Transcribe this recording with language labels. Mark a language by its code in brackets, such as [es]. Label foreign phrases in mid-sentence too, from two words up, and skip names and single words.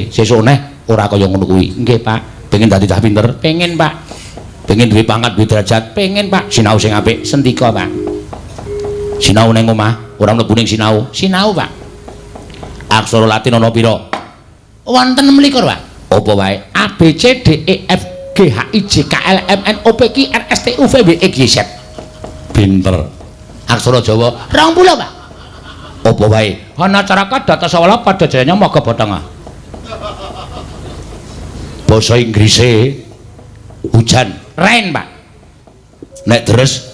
[jv] Sesuk nek ora kaya ngono kuwi. Nggih, Pak. Pengen dadi cah pinter? Pengen, Pak. Pengen duwe pangkat, duwe derajat? Pengen, Pak. Sinau sing apik? Sendika, Pak. Sinau ning omah, ora mlebu ning sinau. Sinau, Pak. Aksara Latin ana pira? Wonten 26, Pak. Apa wae? A B C D E F G H I J K L M N O P Q R S T U V W X Y Z. Pinter. Aksara Jawa 20, Pak. apa wae? Ana caraka datasawala padajayanya maga batanga. Basa Inggrise hujan, Rain, Pak. nek deres